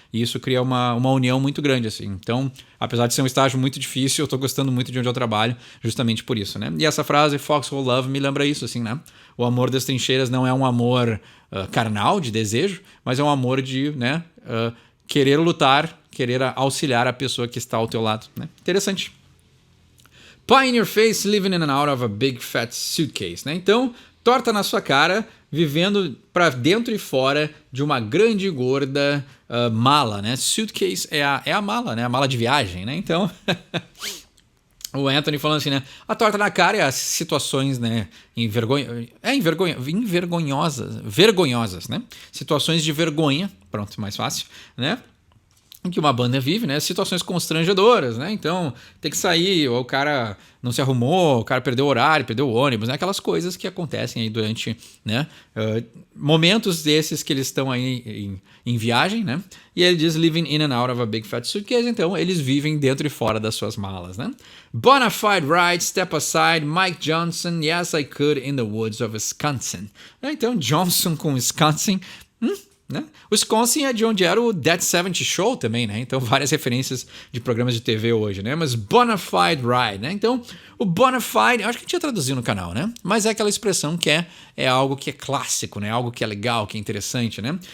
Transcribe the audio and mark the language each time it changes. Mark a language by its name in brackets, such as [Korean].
[Portuguese] E isso cria uma união muito grande, assim. Então, apesar de ser um estágio muito difícil, eu tô gostando muito de onde eu trabalho, justamente por isso, né? E essa frase, Foxhole Love, me lembra isso, assim, né? O amor das trincheiras não é um amor carnal, de desejo, mas é um amor de, né, querer lutar, querer auxiliar a pessoa que está ao teu lado, né? Interessante. [English] Pie in your face, living in and out of a big fat suitcase, né? [Portuguese] Então, torta na sua cara, vivendo para dentro e fora de uma grande e gorda mala, né? Suitcase é a mala, né? A mala de viagem, né? Então, o Anthony falando assim, né? A torta na cara é as situações, né? Vergonhosas, né? Situações de vergonha, pronto, mais fácil, né? Em que uma banda vive, né? Situações constrangedoras, né? Então, tem que sair, ou o cara não se arrumou, o cara perdeu o horário, perdeu o ônibus, né? Aquelas coisas que acontecem aí durante, né? Momentos desses que eles estão aí em viagem, né? E ele diz [English] living in and out of a big fat suitcase, [Portuguese] então eles vivem dentro e fora das suas malas, né? [English] Bonafide ride, step aside, Mike Johnson, yes I could in the woods of Wisconsin. [Portuguese] Então, Johnson com Wisconsin, né? Wisconsin é de onde era o Dead 70 Show também, né? Então, várias referências de programas de TV hoje, né? Mas Bonafide Ride, né? Então, o Bonafide, eu acho que a gente ia traduzir no canal, né? Mas é aquela expressão que é algo que é clássico, né? Algo que é legal, que é interessante, né?